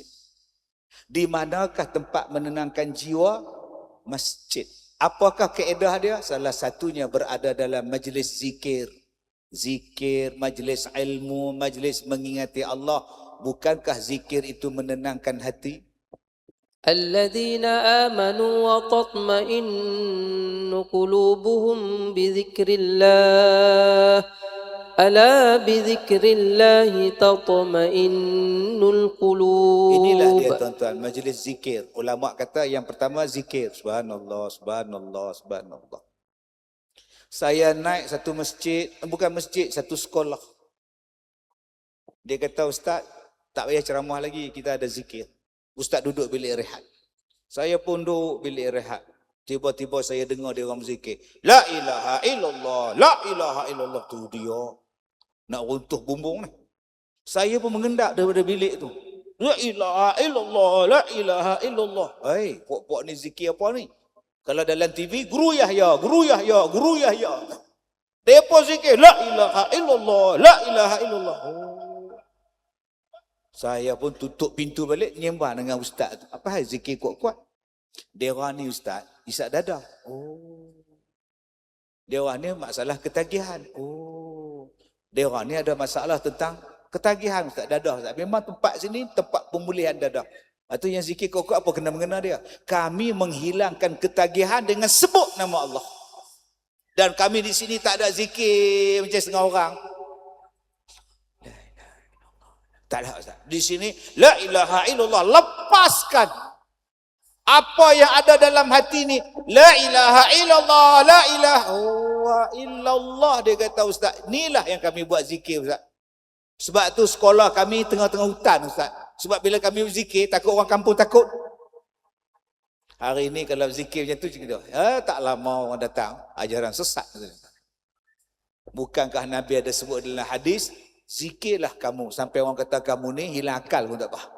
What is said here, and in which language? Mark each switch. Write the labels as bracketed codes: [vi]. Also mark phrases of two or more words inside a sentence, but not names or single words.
[ms] Di manakah tempat menenangkan jiwa? Masjid. Apakah kaedah dia? Salah satunya berada dalam majlis zikir. Zikir, majlis ilmu, majlis mengingati Allah. Bukankah zikir itu menenangkan hati? [ar] الذين آمنوا وتطمئن قلوبهم بذكر الله ألا بذكر الله تطمئن القلوب. [ms] Inilah dia tuan-tuan, majlis zikir. Ulama kata yang pertama zikir. [ar] سبحان الله، سبحان الله، سبحان الله. [ms] Saya naik satu masjid, bukan masjid, satu sekolah. Dia kata, ustaz, tak payah ceramah lagi, kita ada zikir. Ustaz duduk bilik rehat. Saya pun duduk bilik rehat. Tiba-tiba saya dengar dia orang berzikir. [ar] لا إله إلا الله، لا إله إلا الله. [ms] Tu dia. Nak runtuh bumbung ni. Saya pun mengendap daripada bilik tu. [ar] لا إله إلا الله، لا إله إلا الله. [ms] Hei, puak-puak ni zikir apa ni? Kalau dalam TV, Guru Yahya, Guru Yahya, Guru Yahya. Mereka zikir, [ar] لا إله إلا الله، لا إله إلا الله. [ms] Oh. Saya pun tutup pintu balik, nyembah dengan ustaz tu. Apa hal zikir kuat-kuat? Dia orang ni ustaz, isap dada. Oh. Dia orang ni masalah ketagihan. Oh. Dia orang ni ada masalah tentang ketagihan ustaz, dada ustaz. Memang tempat sini tempat pemulihan dada. Itu yang zikir kuat-kuat apa kena-mengena dia? Kami menghilangkan ketagihan dengan sebut nama Allah. Dan kami di sini tak ada zikir macam setengah orang. Tak ada ustaz. Di sini [ar] لا إله إلا الله, [ms] lepaskan apa yang ada dalam hati ni. [ar] لا إله إلا الله، لا إله إلا الله. [ms] Dia kata ustaz, inilah yang kami buat zikir ustaz. Sebab tu sekolah kami tengah-tengah hutan ustaz. Sebab bila kami berzikir takut orang kampung takut. Hari ini kalau zikir macam tu kita, tak lama orang datang ajaran sesat. Bukankah Nabi ada sebut dalam hadis, zikirlah kamu sampai orang kata kamu ni hilang akal pun tak apa.